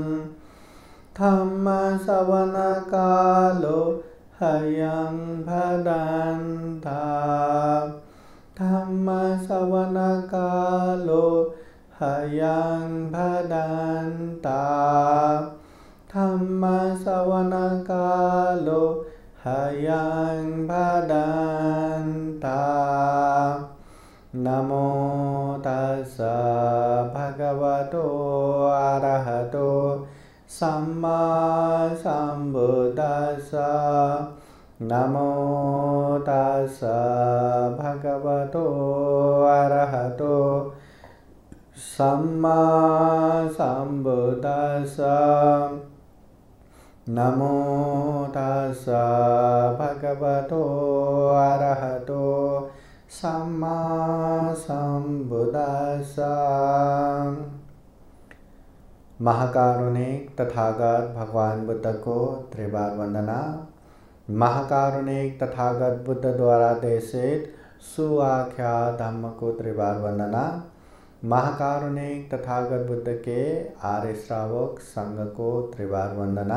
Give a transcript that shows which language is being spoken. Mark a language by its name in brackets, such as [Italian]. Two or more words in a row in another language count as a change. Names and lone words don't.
[Pali] धम्मश्रवणकालो ह्यं भदन्ता धम्मश्रवणकालो ह्यं भदन्ता धम्मश्रवणकालो ह्यं भदन्ता। नमो तस्स भगवतो अरहतो सम्मा सम्बुद्दस्स। नमो तस्स भगवतो अरहतो सम्मा सम्बुद्दस्स। नमो तस्स भगवतो अरहतो सम्मा सम्बुद्दस्स। [Hindi] महाकारुणिक तथागत भगवान बुद्ध को त्रिबार वंदना। महाकारुणिक तथागत बुद्ध द्वारा देशित सुआख्या धम्म को त्रिबार वंदना। महाकारुणिक तथागत बुद्ध के आर्य श्रावक संघ को त्रिबार वंदना।